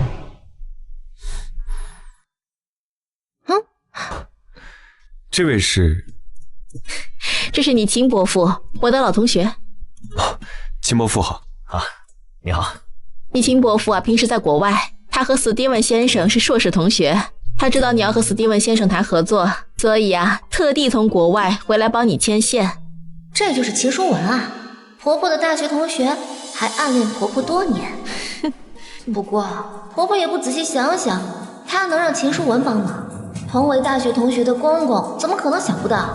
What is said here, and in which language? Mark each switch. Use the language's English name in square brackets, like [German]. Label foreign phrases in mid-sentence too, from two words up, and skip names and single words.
[Chinese] 这位是？這是你秦伯父，我的老同學。秦伯父好。啊，你好。你秦伯父啊，平時在國外，他和史蒂文先生是碩士同學。他知道你要和史蒂文先生談合作，所以啊，特地從國外回來幫你牽線。這就是秦書文啊，婆婆的大學同學，還暗戀婆婆多年。不過婆婆也不仔細想想，她能讓秦書文幫忙，同為大學同學的公公怎麼可能想不到？